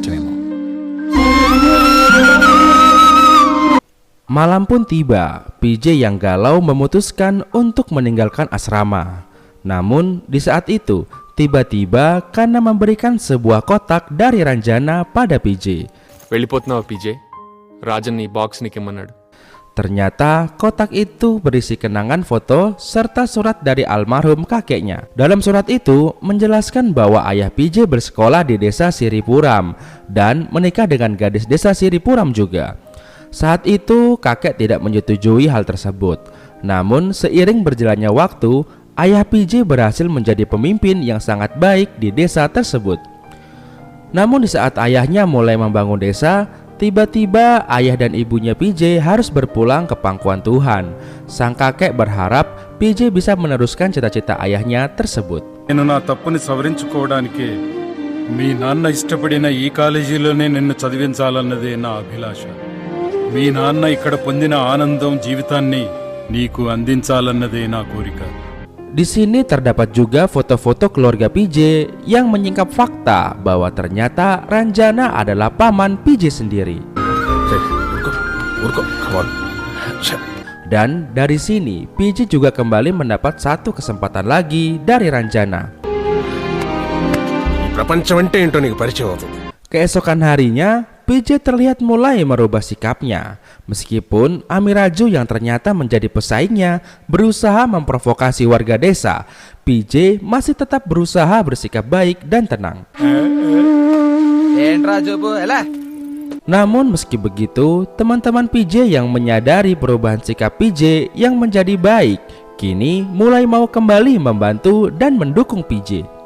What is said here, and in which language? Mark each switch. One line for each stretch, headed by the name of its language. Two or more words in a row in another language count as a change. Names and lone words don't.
Indonesian: Malam pun tiba, PJ yang galau memutuskan untuk meninggalkan asrama. Namun di saat itu, tiba-tiba Kana memberikan sebuah kotak dari Ranjana pada PJ.
Telugu: వెళ్ళిపోతున్నావా పీజే? రాజన్ నీ బాక్స్ నీకిమ్మన్నాడు.
Indonesian: Ternyata kotak itu berisi kenangan foto serta surat dari almarhum kakeknya. Dalam surat itu menjelaskan bahwa ayah PJ bersekolah di desa Siripuram dan menikah dengan gadis desa Siripuram juga. Saat itu kakek tidak menyetujui hal tersebut. Namun seiring berjalannya waktu, ayah PJ berhasil menjadi pemimpin yang sangat baik di desa tersebut. Namun di saat ayahnya mulai membangun desa, tiba-tiba ayah dan ibunya PJ harus berpulang ke pangkuan Tuhan. Sang kakek berharap PJ bisa meneruskan cita-cita ayahnya tersebut.
Telugu: నేను నా తప్పుని సవరించుకోవడానికి మీ నాన్న ఇష్టపడిన ఈ కాలేజీలోనే నిన్ను చదివించాలన్నదే నా అభిలాష. మీ నాన్న ఇక్కడ పొందిన ఆనందం జీవితాన్ని నీకు అందించాలన్నదే నా కోరిక.
Indonesian: Di sini terdapat juga foto-foto keluarga PJ yang menyingkap fakta bahwa ternyata Ranjana adalah paman PJ sendiri. Dan dari sini PJ juga kembali mendapat satu kesempatan lagi dari Ranjana.
Telugu: ప్రపంచం అంటే ఏంటో నీకు పరిచయం అవుతుంది.
Indonesian: Keesokan harinya, PJ terlihat mulai merubah sikapnya. Meskipun Amiraju yang ternyata menjadi pesaingnya berusaha memprovokasi warga desa, PJ masih tetap berusaha bersikap baik dan tenang. Namun meski begitu, teman-teman PJ yang menyadari perubahan sikap PJ yang menjadi baik, kini mulai mau kembali membantu dan mendukung PJ.